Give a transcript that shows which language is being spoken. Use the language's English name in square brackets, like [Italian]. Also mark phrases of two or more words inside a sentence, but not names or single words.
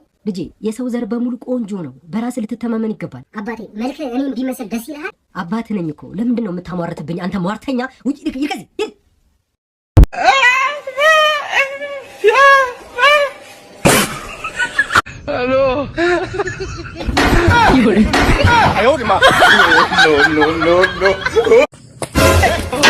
[Amharic] ልጄ፣ የሰው ዘር በሙሉ ቆንጆ ነው። በራስህ ልትተማመን ይገባል። አባቴ፣ መልክ እኔም ቢመስል ደስ ይልሃል? አባትህ ነኝ እኮ። ለምንድን ነው የምታሟርትብኝ? አንተ ሟርተኛ! ውጪ ይከዚ Hello. [Korean] 아유 우리 마. No.